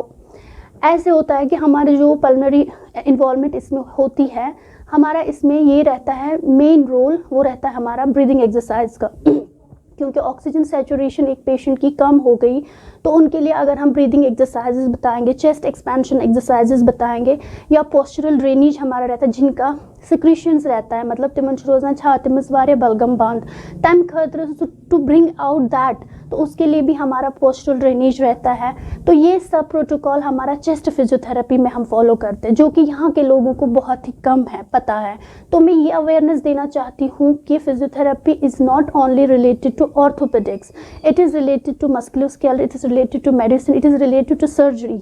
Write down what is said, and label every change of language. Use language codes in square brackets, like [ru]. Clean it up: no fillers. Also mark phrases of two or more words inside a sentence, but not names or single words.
[hi] ऐसे होता है कि हमारे जो [en] pulmonary involvement [hi] इसमें होती है हमारा इसमें ये रहता है [en] main role [hi] वो रहता है हमारा [en] breathing exercise [hi] का क्योंकि [en] oxygen saturation [hi] एक पेशेंट की कम हो गई तो उनके लिए अगर हम [en] breathing exercises [hi] बताएंगे [en] chest expansion exercises [hi] बताएंगे या [en] postural drainage [hi] हमारा रहता है जिनका सिक्रीशंस रहता है मतलब [ks] तिमन रोजान छातिमस वारे बलगम बांध तम खतर [en] to bring out that [hi] तो उसके लिए भी हमारा [en] postural drainage [hi] रहता है। तो ये सब प्रोटोकॉल हमारा [en] chest physiotherapy [hi] में हम फॉलो करते हैं जो कि यहाँ के लोगों को बहुत ही कम है पता है। तो मैं ये अवेयरनेस देना चाहती हूँ कि [en] physiotherapy is not only related to orthopaedics, it is related to musculoskeletal, it is related to medicine, it is related to surgery.